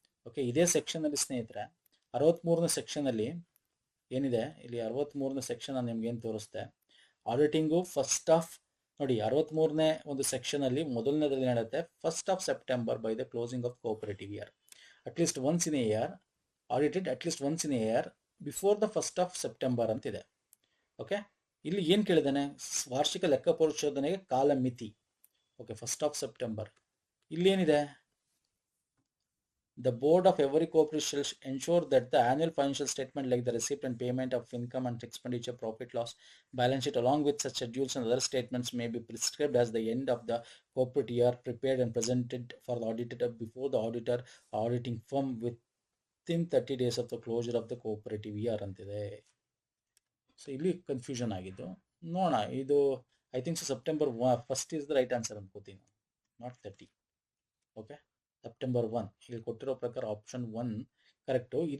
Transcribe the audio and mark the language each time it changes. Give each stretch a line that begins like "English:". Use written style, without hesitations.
Kannada: Okay, ಇದೇ section ಅಲ್ಲಿ ಸ್ನೇಹಿತರೆ 63ನೇ ಸೆಕ್ಷನ್ ಅಲ್ಲಿ ಏನಿದೆ, ಇಲ್ಲಿ 63ನೇ ಸೆಕ್ಷನ್ ನಿಮ್ಗೆ ಏನು ತೋರಿಸ್ತೆ, ಆಡಿಟಿಂಗು ಫಸ್ಟ್ ಆಫ್, ನೋಡಿ 63ನೇ ಒಂದು ಸೆಕ್ಷನ್ ಅಲ್ಲಿ ಮೊದಲನೇದಲ್ಲಿ ಹೇಳುತ್ತೆ
English: 1st of September by the closing of cooperative year, at least once in a year audited at least once in a year before the 1st of September
Kannada: ಅಂತಿದೆ. ಓಕೆ, ಇಲ್ಲಿ ಏನು ಕೇಳಿದಾನೆ, ವಾರ್ಷಿಕ ಲೆಕ್ಕ ಪರಿಶೋಧನೆಗೆ ಕಾಲ ಮಿತಿ.
English: Okay, 1st of September.
Kannada: ಇಲ್ಲಿ ಏನಿದೆ,
English: the board of every corporation shall ensure that the annual financial statement like the receipt and payment of income and expenditure, profit loss, balance sheet along with such schedules and other statements may be prescribed as the end of the corporate year, prepared and presented for the auditor before the auditor auditing firm within 30 days of the closure of the cooperative year
Kannada: ಅಂತಿದೆ. So ಇಲ್ಲಿ confusion ಆಗಿದ್ದು. ನೋಡೋಣ, ಇದು
English: I think September 1st is the right answer
Kannada: ಅನ್ಕೋತೀನಿ,
English: Not 30.
Kannada: Okay, September 1 ಇಲ್ಲಿ ಕೊಟ್ಟಿರೋ ಪ್ರಕಾರ option 1 correct.